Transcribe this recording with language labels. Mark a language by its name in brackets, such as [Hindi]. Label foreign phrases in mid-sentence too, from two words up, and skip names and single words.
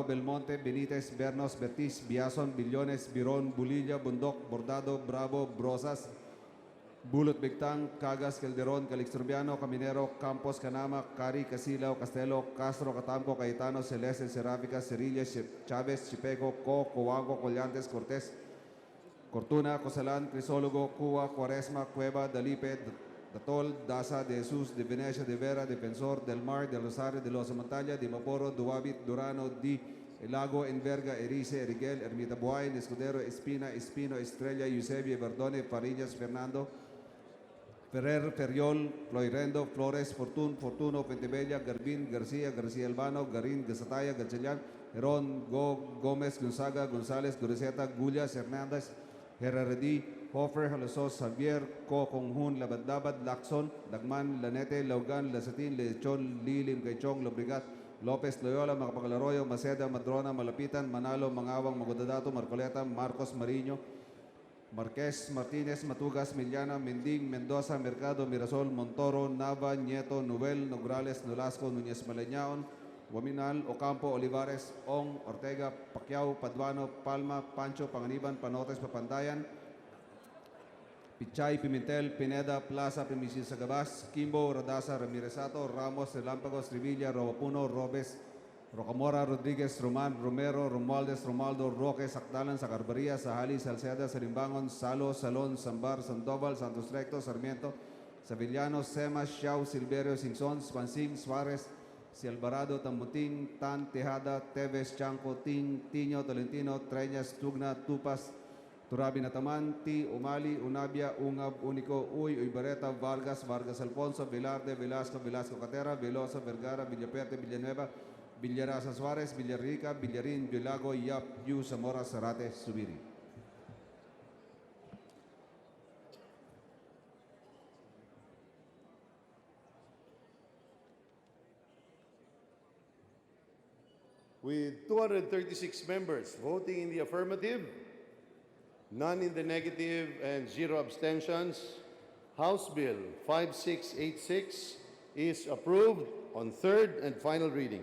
[English] Belmonte, Benitez, Bernos, Betis, Biason, Billones, Biron, Bulilla, Bundok, Bordado, Bravo, Brosas, Bulot Bigtang, Cagas, Calderon, Calixturbiano, Caminero, Campos, Canama, Cari, Casilao, Castelo, Castro, Catamco, Cayetano, Celeste, Serafica, Cerilla, Chavez, Chipeco, Coago, Collantes, Cortés, Cortuna, Cosalan, Crisólogo, Cuba, Cuaresma, Cueva, Dalipe, Datol, Daza, De Jesus, De Venecia, De Vera, Defensor, Del Mar, Del Rosario, De Los Montaña, Di Maporo, Duabit, Durano, Di Elago, Enverga, Erice, Eriguel, Ermita Buay, Escudero, Espina, Espino, Estrella, Eusebio, Verdone, Farillas, Fernando, Ferrer, Ferriol, Floirendo, Flores, Fortuno, Pentebella, Garbin, García, García Albano, Garin, Gasataya, Gatchalian, Heron, Gómez, Gonzaga, González, Gureceta, Gullas, Hernández, Herreredi, Hofer, Halosos, Javier, Conghun, Labadabad, Lacson, Dagman, Lanete, Laugan, Lasatin, Lechon, Lilim, Gaychong, Lobrigat, Lopez, Loyola, Macapagalaroyo, Maceda, Madrona, Malapitan, Manalo, Mangawang, Magodadato, Marcoleta, Marcos, Mariño, Marquez, Martinez, Matugas, Miliana, Mending, Mendoza, Mercado, Mirasol, Montoro, Nava, Nieto, Nubel, Nograles, Nolasco, Núñez Maleñaon, Guaminal, Ocampo, Olivares, Ong, Ortega, Pacquiao, Paduano, Palma, Pancho, Panganiban, Panotes, Papandayan, Pichay, Pimentel, Pineda, Plaza, Primisil Sagabas, Kimbo, Radasa, Ramiresato, Ramos, Relámpagos, Revilla, Robapuno, Robes, Rocamora, Rodriguez, Roman, Romero, Romualdez, Romaldo, Roque, Sacdalan, Sacarbaria, Sahali, Salceda, Sarimbangon, Salo, Salón, Sambar, Sandoval, Santos Recto, Sarmiento, Sevillano, Semas, Xiao, Silverio, Singson, Spansing, Suarez, Si Alvarado, Tambuting, Tan, Tejada, Teves, Chanco, Tiño, Tolentino, Treñas, Tugna, Tupas, Turabi Nataman, Ti, Umali, Unabia, Ungab, Unico, Uy, Uybareta, Vargas, Vargas Alfonso, Velarde, Velasco, Velasco Catera, Veloso, Vergara, Villaperte, Villanueva, Villarasa Suarez, Villarrica, Villarin, Villago, Yap, Yu, Zamora, Zarate, Subiri. With 236 members voting in the affirmative, none in the negative, and 0 abstentions, House Bill 5686 is approved on third and final reading.